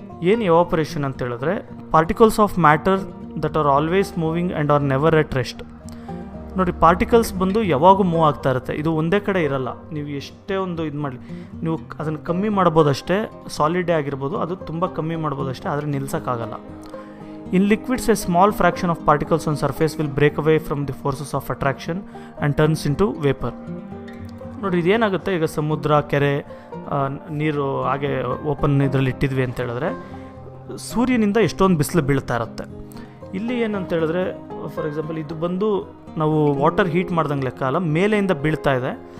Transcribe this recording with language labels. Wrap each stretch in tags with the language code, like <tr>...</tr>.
<kn>ಏನು ಎವಾಪರೇಷನ್ ಅಂತ ಹೇಳಿದ್ರೆ,</kn> <en>Particles of matter that are always moving and are never at rest.</en> <kn>ನೋಡಿ particles ಬಂದು ಯಾವಾಗೂ ಮೂವ್ ಆಗ್ತಾ ಇರುತ್ತೆ, ಇದು ಒಂದೇ ಕಡೆ ಇರಲ್ಲ. ನೀವು ಎಷ್ಟೇ ಒಂದು ಇದು ಮಾಡಲಿ, ನೀವು ಅದನ್ನು ಕಮ್ಮಿ ಮಾಡ್ಬೋದಷ್ಟೇ, ಸಾಲಿಡೇ ಆಗಿರ್ಬೋದು, ಅದು ತುಂಬ ಕಮ್ಮಿ ಮಾಡ್ಬೋದಷ್ಟೇ, ಆದರೆ ನಿಲ್ಸೋಕ್ಕಾಗಲ್ಲ.</kn> <en>In liquids, a small fraction of particles on surface will break away from the forces of attraction and turns into vapor.</en> <kn>ನೋಡಿ ಇದೇನಾಗುತ್ತೆ, ಈಗ ಸಮುದ್ರ, ಕೆರೆ, ನೀರು ಹಾಗೆ ಓಪನ್ ಇದರಲ್ಲಿ ಇಟ್ಟಿದ್ವಿ ಅಂತ ಹೇಳಿದ್ರೆ ಸೂರ್ಯನಿಂದ ಎಷ್ಟೊಂದು ಬಿಸಿಲು ಬೀಳ್ತಾ ಇರುತ್ತೆ. ಇಲ್ಲಿ ಏನಂತ ಹೇಳಿದ್ರೆ</kn> <en>for example</en> <kn>ಇದು ಬಂದು ನಾವು ವಾಟರ್ ಹೀಟ್ ಮಾಡ್ದಂಗೆ ಲೆಕ್ಕ ಅಲ್ಲ, ಮೇಲೆಯಿಂದ ಬೀಳ್ತಾ ಇದೆ.</kn>